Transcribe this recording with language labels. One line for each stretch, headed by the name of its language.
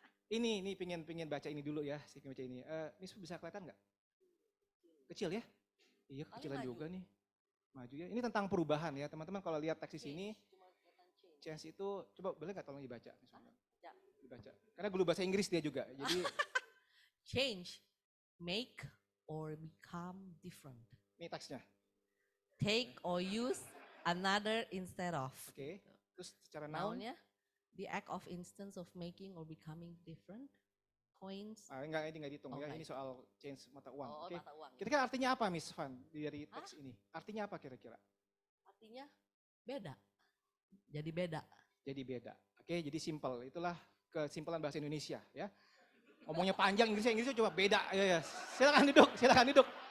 Indonesian: Ini pingin baca ini dulu ya, sih baca ini. Ini bisa kelihatan nggak? Kecil ya? Iya kecilan maju. juga nih. Maju ya. Ini tentang perubahan ya teman-teman kalau lihat teks di sini. Change itu, coba boleh nggak tolong dibaca? Ya. Dibaca. Karena guru bahasa Inggris dia juga. Jadi
English: Change, make or become different.
Indonesian: ini teksnya.
English: Take or use another instead of.
Indonesian: Oke. Terus secara noun.
English: Nounnya, the act of instance of making or becoming different. Coins.
Indonesian: Enggak, ini nggak dihitung Oh, ya. nggak. Ini soal change mata uang. Oh, Oke. mata uang. Kira-kira artinya apa Miss Van dari teks ini? Artinya apa kira-kira? Artinya beda. Jadi beda. Jadi beda. Oke, jadi simple. Itulah kesimpulan bahasa Indonesia ya. Ngomongnya panjang Inggrisnya coba beda. Ya. Silakan duduk.